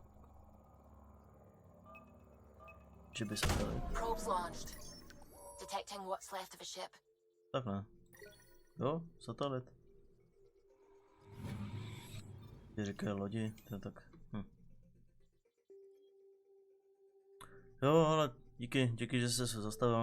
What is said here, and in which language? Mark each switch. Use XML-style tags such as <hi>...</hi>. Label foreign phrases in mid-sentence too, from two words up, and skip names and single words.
<cs>Že by satelit.</cs> <en>Probes launched. Detecting what's left of a ship.</en> <cs>Takhle. Jo, satelit. Ty říkají lodi, to je tak. Jo, ale díky, že jsi se zastavil.</cs>